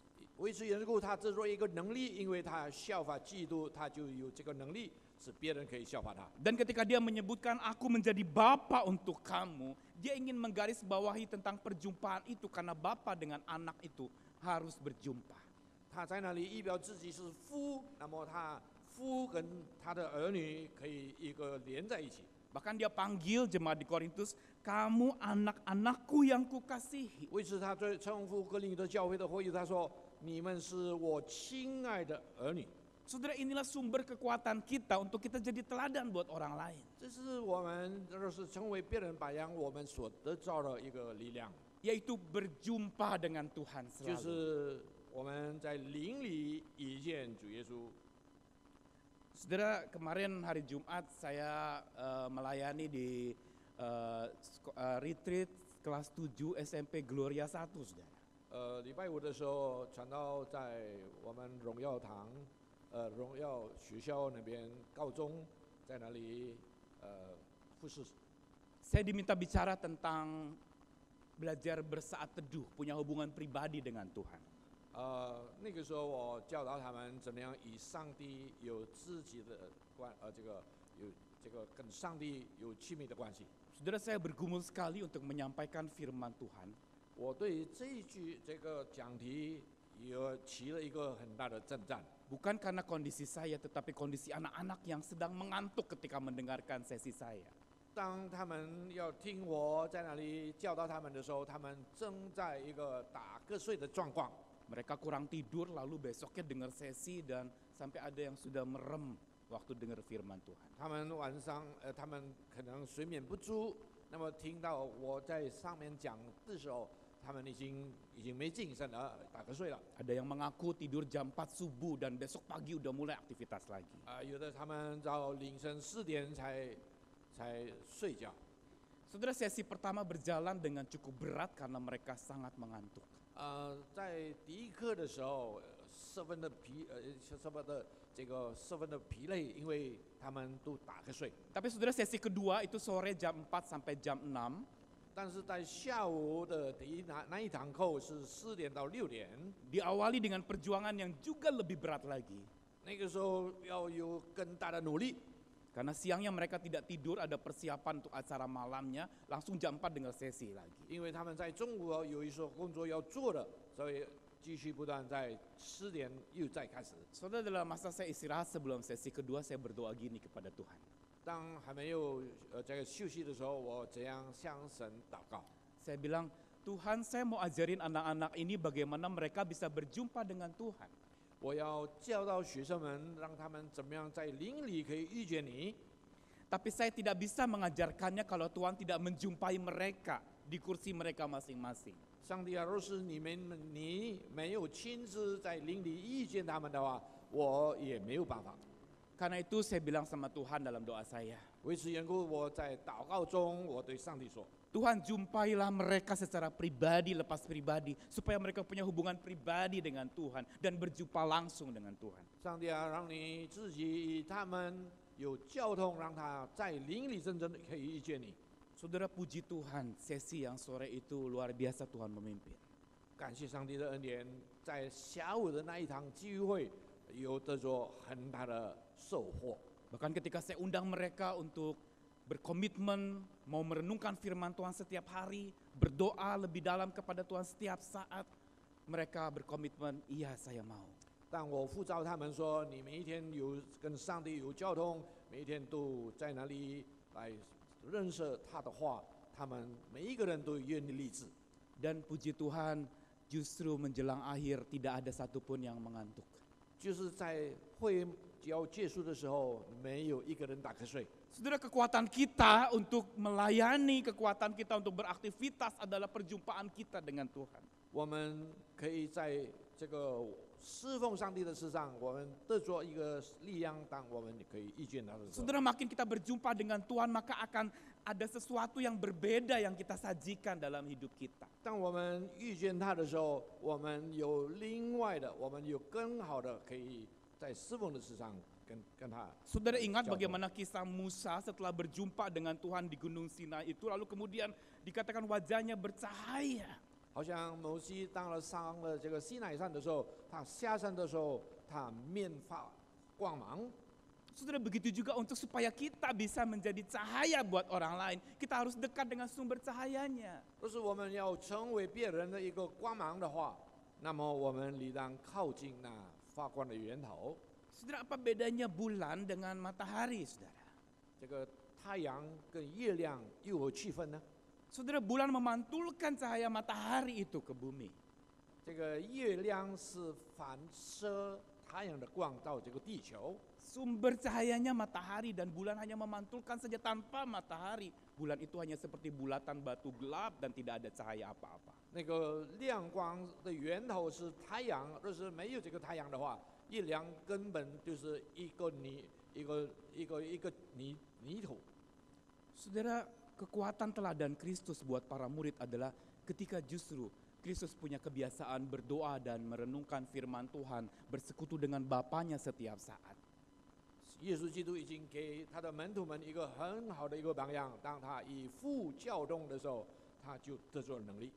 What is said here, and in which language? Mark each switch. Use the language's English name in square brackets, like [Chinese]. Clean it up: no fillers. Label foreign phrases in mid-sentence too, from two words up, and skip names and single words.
[Chinese] 为此缘故，他制作一个能力，因为他效法基督，他就有这个能力，使别人可以效法他。 [Indonesian] Dan ketika dia menyebutkan aku menjadi bapa untuk kamu, dia ingin menggarisbawahi tentang perjumpaan itu karena bapa dengan anak itu harus berjumpa. [Chinese] 他在那里意表自己是父，那么他父跟他的儿女可以一个连在一起。 [Indonesian] Bahkan dia panggil jemaat di Korintus, kamu anak-anakku yang kukasihi. [Chinese] 为此，他对称呼哥林多教会的会友，他说：“你们是我亲爱的儿女。” [Indonesian] Saudara, inilah sumber kekuatan kita untuk kita jadi teladan buat orang lain. [Chinese] 这是我们若是成为别人榜样，我们所得到的一个力量， [Indonesian] Yaitu berjumpa dengan Tuhan [Chinese] 就 [Indonesian] selalu. [Chinese] 是我们在灵里遇见主耶稣。 [Indonesian] Saudara, kemarin hari Jumat saya melayani di retreat kelas 7 SMP Gloria 1, saudara. [Chinese] 礼拜五的时候，传道在我们荣耀堂，荣耀学校那边高中，在那里服侍。 [Indonesian] Saya diminta bicara tentang belajar bersaat teduh, punya hubungan pribadi dengan Tuhan. [Chinese] 那个时候我教导他们怎么样与上帝有自己的这个跟上帝有亲密的关系。 [Indonesian] Saudara, saya bergumul sekali untuk menyampaikan firman Tuhan. [Chinese] 我对这个讲题也起了一个很大的震战， [Indonesian] Bukan karena kondisi saya, tetapi kondisi anak-anak yang sedang mengantuk ketika mendengarkan sesi saya. [Chinese] 当他们要听我在那里教导他们的时候，他们正在一个打瞌睡的状况。 [Indonesian] Mereka kurang tidur lalu besoknya dengar sesi dan sampai ada yang sudah merem waktu dengar firman Tuhan. [Chinese] 他们晚上他们可能睡眠不足，那么听到我在上面讲的时候，他们已经没精神了，打瞌睡了。 [Indonesian] Ada yang mengaku tidur jam 4 subuh dan besok pagi udah mulai aktivitas lagi. [Chinese] 有的他们到凌晨4点才睡觉。 [Indonesian] Saudara, sesi pertama berjalan dengan cukup berat karena mereka sangat mengantuk. [Chinese] 在第一课的时候，十分的疲累，因为他们都打瞌睡。 [Indonesian] Tapi saudara, sesi kedua itu sore jam 4 sampai jam 6. [Chinese] 但是在下午的那一堂课是4点到6点， [Indonesian] Diawali dengan perjuangan yang juga lebih berat lagi. [Chinese] 那个时候要有更大的努力。 [Indonesian] Karena siangnya mereka tidak tidur, ada persiapan untuk acara malamnya, langsung jam 4 dengar sesi lagi. [Chinese] 因为他们在中午有一些工作要做的，所以继续不断在4点又再开始。 [Indonesian] Saudara, dalam masa saya istirahat sebelum sesi kedua, saya berdoa gini kepada Tuhan. [Chinese] 当还没有这个休息的时候，我怎样向神祷告？ [Indonesian] Saya bilang, Tuhan, saya mau ajarin anak-anak ini bagaimana mereka bisa berjumpa dengan Tuhan. [Chinese] 我要教导学生们，让他们怎么样在灵里可以遇见你。 [Indonesian] Tapi saya tidak bisa mengajarkannya kalau Tuhan tidak menjumpai mereka di kursi mereka masing-masing. [Chinese] 上帝啊，若是你没有亲自在灵里遇见他们的话，我也没有办法。 [Indonesian] Karena itu saya bilang sama Tuhan dalam doa saya, [Chinese] 为此缘故，我在祷告中，我对上帝说： [Indonesian] Tuhan, jumpailah mereka secara pribadi, lepas pribadi, supaya mereka punya hubungan pribadi dengan Tuhan dan berjumpa langsung dengan Tuhan. [Chinese] 上帝啊，让你自己与他们有交通，让他在灵里真正的可以遇见你。 [Indonesian] Saudara, puji Tuhan, sesi yang sore itu luar biasa Tuhan memimpin. [Chinese] 感谢上帝的恩典，在下午的那一堂聚会有得着很大的收获。 [Indonesian] Bahkan ketika saya undang mereka untuk berkomitmen, mau merenungkan firman Tuhan setiap hari, berdoa lebih dalam kepada Tuhan setiap saat, mereka berkomitmen, iya saya mau. [Chinese] 但我呼召他们说：“你每一天有跟上帝有交通，每一天都在那里来认识他的话，他们每一个人都愿意立志。 [Indonesian] Dan puji Tuhan, justru menjelang akhir tidak ada satupun yang mengantuk. [Chinese] 就是在会要结束的时候，没有一个人打瞌睡。 [Indonesian] Saudara, kekuatan kita untuk melayani, kekuatan kita untuk beraktivitas adalah perjumpaan kita dengan Tuhan. [Chinese] 我们可以在这个侍奉上帝的事上，我们得着一个力量，当我们可以遇见他的时候。 [Indonesian] Saudara, makin kita berjumpa dengan Tuhan, maka akan ada sesuatu yang berbeda yang kita sajikan dalam hidup kita. [Chinese] 当我们遇见他的时候，我们有另外的，我们有更好的，可以在侍奉的事上跟他。 [Indonesian] Saudara ingat [Chinese] 交通 [Indonesian] bagaimana kisah Musa setelah berjumpa dengan Tuhan di Gunung Sinai itu, lalu kemudian dikatakan wajahnya bercahaya. [Chinese] 好像摩西当了上了这个西乃山的时候，他下山的时候，他面发光芒。 [Indonesian] Saudara, begitu juga untuk supaya kita bisa menjadi cahaya buat orang lain, kita harus dekat dengan sumber cahayanya. [Chinese] 若是我们要成为别人的一个光芒的话，那么我们理当靠近那发光的源头。 [Indonesian] Saudara, apa bedanya bulan dengan matahari, saudara? [Chinese] 这个太阳跟月亮又有区分呢？ [Indonesian] Saudara, bulan memantulkan cahaya matahari itu ke bumi. [Chinese] 这个月亮是反射太阳的光到这个地球， [Indonesian] Sumber cahayanya matahari dan bulan hanya memantulkan saja tanpa matahari. Bulan itu hanya seperti bulatan batu gelap dan tidak ada cahaya apa-apa. [Chinese] 那个亮光的源头是太阳。若是没有这个太阳的话，月亮根本就是一个泥土。 [Indonesian] Saudara, kekuatan teladan Kristus buat para murid adalah ketika justru Kristus punya kebiasaan berdoa dan merenungkan firman Tuhan, bersekutu dengan Bapanya setiap saat. [Chinese] 耶稣基督已经给他的门徒们一个很好的一个榜样，当他以父教动的时候，他就得着能力。